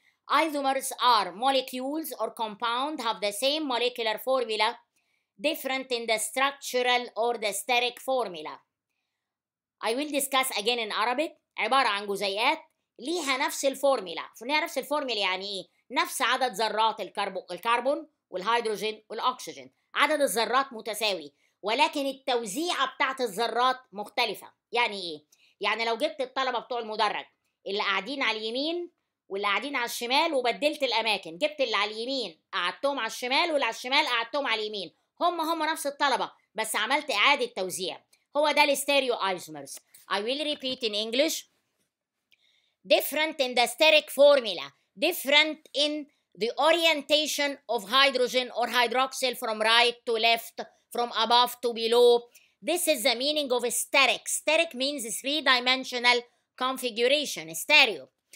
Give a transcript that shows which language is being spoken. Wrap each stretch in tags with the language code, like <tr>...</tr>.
<en>Isomers are molecules or compound have the same molecular formula, different in the structural or the steric formula. I will discuss again in Arabic.</en> <ar>عبارة عن جزيئات ليها نفس الفورميلا. ليها نفس الفورميلا يعني ايه؟ نفس عدد ذرات الكربون والهيدروجين والأكسجين. عدد الذرات متساوي، ولكن التوزيعة بتاعت الذرات مختلفة. يعني ايه؟ يعني لو جبت الطلبة بتوع المدرج اللي قاعدين على اليمين واللي قاعدين على الشمال وبدلت الأماكن، جبت اللي على اليمين قعدتهم على الشمال واللي على الشمال قعدتهم على اليمين، هم نفس الطلبة بس عملت إعادة توزيع. هو ده الستيريو ايزومرز.</ar> <en>I will repeat in English. Different in the steric formula, different in the orientation of hydrogen or hydroxyl from right to left, from above to below, This is the meaning of steric. Steric means three-dimensional configuration, stereo.</en>